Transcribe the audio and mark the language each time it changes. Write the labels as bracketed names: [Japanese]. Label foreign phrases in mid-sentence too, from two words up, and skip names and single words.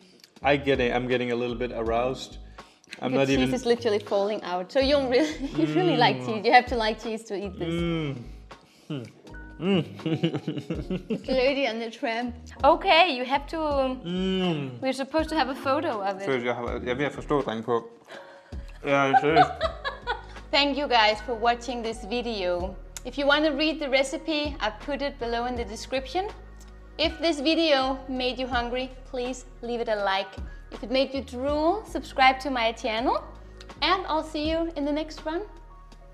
[English] I'm getting a little bit aroused. The cheese is literally falling out. So you really like cheese. You have to like cheese to eat this. Lady and the Tramp. Okay, you have to... We're supposed to have a photo of it. [Danish] Jeg er ved at forstå, dreng på. Ja, seriøst. [English] Thank you guys for watching this video. If you want to read the recipe, I've put it below in the description. If this video made you hungry, please leave it a like. If it made you drool, subscribe to my channel. And I'll see you in the next one.